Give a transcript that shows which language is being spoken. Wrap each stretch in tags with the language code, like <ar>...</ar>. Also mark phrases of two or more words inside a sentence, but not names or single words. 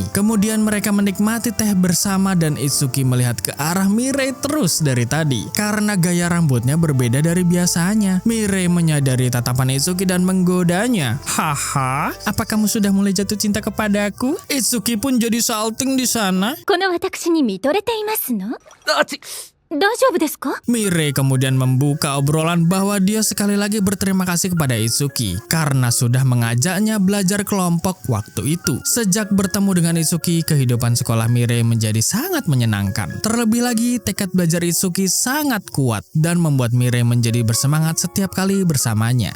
<id>Kemudian mereka menikmati teh bersama dan Itsuki melihat ke arah Mirei terus dari tadi. Karena gaya rambutnya berbeda dari biasanya, Mirei menyadari tatapan Itsuki dan menggodanya. Haha, apa kamu sudah mulai jatuh cinta kepadaku? Itsuki pun jadi salting di sana.</id> <ja>この私に見とれていますの？大丈夫ですか?</ja> <id>Mirei kemudian membuka obrolan bahwa dia sekali lagi berterima kasih kepada Itsuki karena sudah mengajaknya belajar kelompok waktu itu. Sejak bertemu dengan Itsuki, kehidupan sekolah Mirei menjadi sangat menyenangkan. Terlebih lagi, tekad belajar Itsuki sangat kuat dan membuat Mirei menjadi bersemangat setiap kali bersamanya.</id>